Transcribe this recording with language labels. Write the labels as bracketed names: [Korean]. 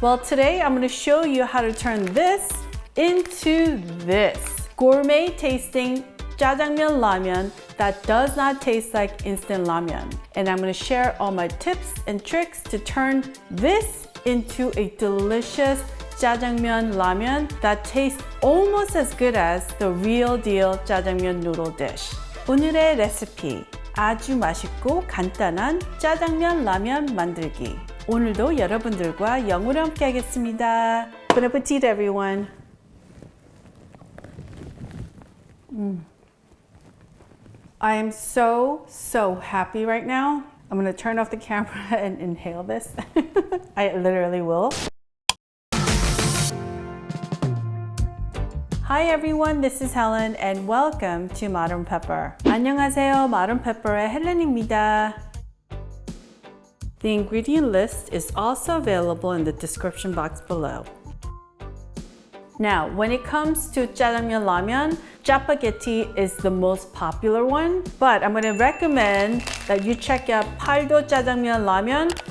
[English] Well, today I'm going to show you how to turn this into this gourmet tasting jjajangmyeon ramen that does not taste like instant ramen. And I'm going to share all my tips and tricks to turn this into a delicious jjajangmyeon ramen that tastes almost as good as the real deal jjajangmyeon noodle dish. [Korean] 오늘의 레시피, 아주 맛있고 간단한 짜장면 라면 만들기. 오늘도 여러분들과 영으로 함께 하겠습니다. [English] Bon appetit, everyone. I am so happy right now. I'm gonna turn off the camera and inhale this. I literally will. Hi everyone, this is Helen and welcome to Modern Pepper. [Korean] 안녕하세요, Modern Pepper의 헬렌입니다. [English] The ingredient list is also available in the description box below. Now, when it comes to jjajangmyeon ramen, 짜파게티 is the most popular one, but I'm going to recommend that you check out Paldo 짜장면 ramen.